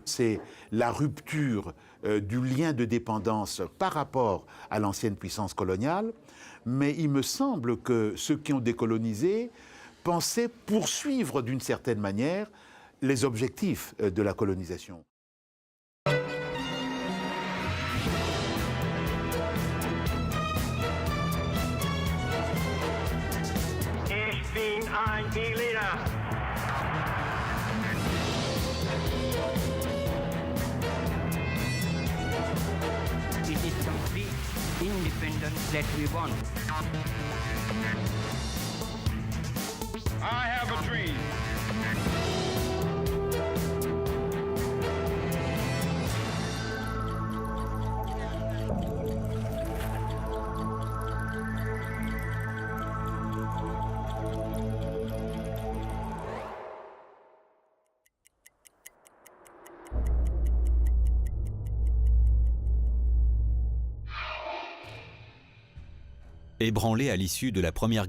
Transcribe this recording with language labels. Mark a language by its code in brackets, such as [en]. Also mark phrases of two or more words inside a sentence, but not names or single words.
[fr] C'est la rupture du lien de dépendance par rapport à l'ancienne puissance coloniale, mais il me semble que ceux qui ont décolonisé pensaient poursuivre d'une certaine manière les objectifs de la colonisation. [de] Ich bin ein Berliner. [en] It is complete independence that we want. I have a dream. [fr] Ébranlées à l'issue de la Première